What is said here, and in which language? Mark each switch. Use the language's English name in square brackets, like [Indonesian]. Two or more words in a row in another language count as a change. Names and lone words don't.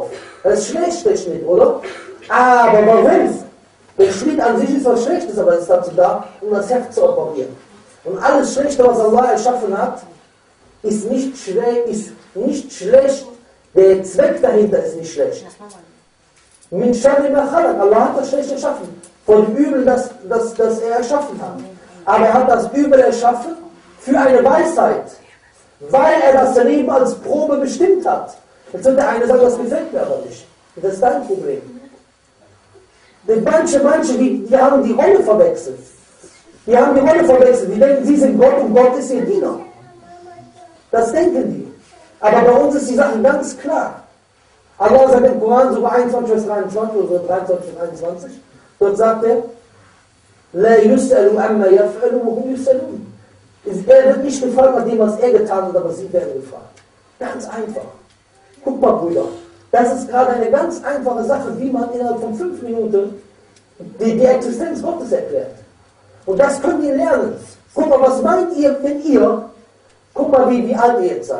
[German] Das ist schlecht, der Schnitt, oder? Aber warum? Der Schnitt an sich ist was Schlechtes, aber es ist dazu da, um das Herz zu operieren. Und alles Schlechte, was Allah erschaffen hat, ist nicht schlecht. Der Zweck dahinter ist nicht schlecht. [Arabic] مِن شَرِّ مَا خَلَقَ. [German] Allah hat das Schlechte erschaffen. Von dem Übel, das er erschaffen hat. Aber er hat das Übel erschaffen für eine Weisheit. Weil er das Leben als Probe bestimmt hat. Jetzt wird der eine sagen, das gefällt mir aber nicht. Das ist dein Problem. Denn manche, die haben die Rolle verwechselt. Die denken, sie sind Gott und Gott ist ihr Diener. Das denken die. Aber bei uns ist die Sache ganz klar. Allah sagt im Koran, Surah 21, Vers 23 oder 23, Vers 21, dort sagt er, [Arabic] لَا يُسْأَلُ عَمَّا يَفْعَلُ وَهُمْ يُسْأَلُونَ. [German] Er wird nicht gefragt nach dem, was er getan hat, aber sie werden gefragt. Ganz einfach. Guck mal, Brüder, das ist gerade eine ganz einfache Sache, wie man innerhalb von 5 Minuten die Existenz Gottes erklärt. Und das könnt ihr lernen. Guck mal, was meint ihr, wenn ihr, guck mal, wie alt ihr jetzt seid.